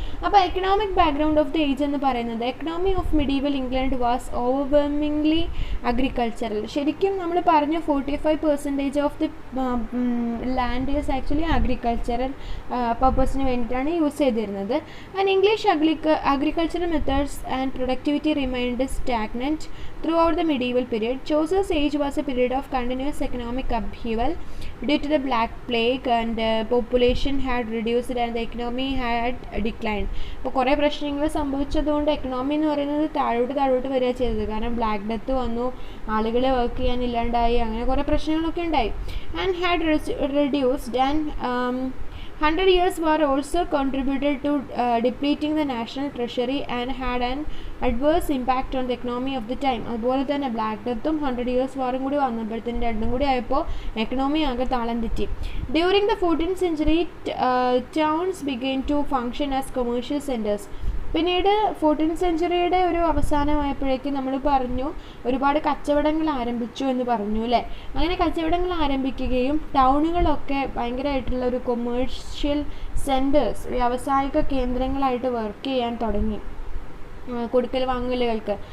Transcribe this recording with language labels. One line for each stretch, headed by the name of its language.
Malayalam: അപ്പോൾ
English: economic background of the age
Malayalam: എന്ന് പറയുന്നത്,
English: Economy of medieval England was overwhelmingly agricultural.
Malayalam: ശരിക്കും നമ്മൾ പറഞ്ഞു
English: 45% of the land is actually agricultural പർപ്പസിന്
Malayalam: വേണ്ടിയിട്ടാണ് യൂസ് ചെയ്തിരുന്നത്.
English: And English agricultural methods and productivity remained stagnant throughout the medieval period. Chaucer's age was a period of continuous economic upheaval due to the Black Plague, and population had reduced and the economy had declined.
Malayalam: അപ്പോൾ കുറേ പ്രശ്നങ്ങൾ സംഭവിച്ചതുകൊണ്ട് economy എന്ന് പറയുന്നത് താഴോട്ട് വരിക ചെയ്തത്. കാരണം black death വന്നു, ആളുകൾ വർക്ക് ചെയ്യാനില്ലാണ്ടായി, അങ്ങനെ കുറേ പ്രശ്നങ്ങളൊക്കെ ഉണ്ടായി.
English: And had reduced, and 100 Years' War also contributed to depleting the national treasury and had an adverse impact on the economy of the time.
Malayalam: അതുപോലെ തന്നെ ബ്ലാക്ക് ഡെത്തും 100 Years' വാറും കൂടി വന്നപ്പോഴത്തേന് രണ്ടും കൂടി ആയപ്പോൾ എക്കണോമി ആകെ താളം തെറ്റി.
English: During the 14th century, towns began to function as commercial centers.
Malayalam: പിന്നീട് 14th സെഞ്ച്വറിയുടെ ഒരു അവസാനമായപ്പോഴേക്കും നമ്മൾ പറഞ്ഞു ഒരുപാട് കച്ചവടങ്ങൾ ആരംഭിച്ചു എന്ന് പറഞ്ഞു അല്ലേ. അങ്ങനെ കച്ചവടങ്ങൾ ആരംഭിക്കുകയും ടൗണുകളൊക്കെ ഭയങ്കരമായിട്ടുള്ള ഒരു കൊമേഴ്ഷ്യൽ സെൻറ്റേഴ്സ്, വ്യാവസായിക കേന്ദ്രങ്ങളായിട്ട് വർക്ക് ചെയ്യാൻ തുടങ്ങി കൊടുക്കൽ വാങ്ങലുകൾക്ക്.